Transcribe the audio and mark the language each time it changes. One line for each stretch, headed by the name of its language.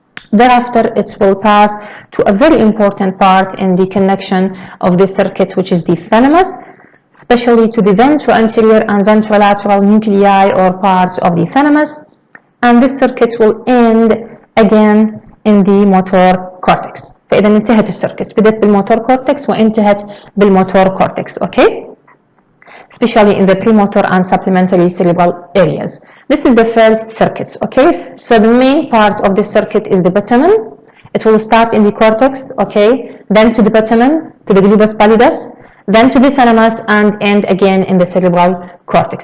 English: Thereafter, it will pass to a very important part in the connection of the circuit, which is the thalamus, especially to the ventroanterior and ventrolateral nuclei or parts of the thalamus. And this circuit will end again in the motor cortex.
Arabic: فإذا انتهت السيركتس، بدأت بالموتور كورتكس وانتهت بالموتور كورتكس، okay?
English: Especially in the premotor and supplementary cerebral areas. This is the first circuit, okay? So the main part of this circuit is the putamen. It will start in the cortex, okay? Then to the putamen, to the globus pallidus, then to the thalamus, and end again in the cerebral cortex.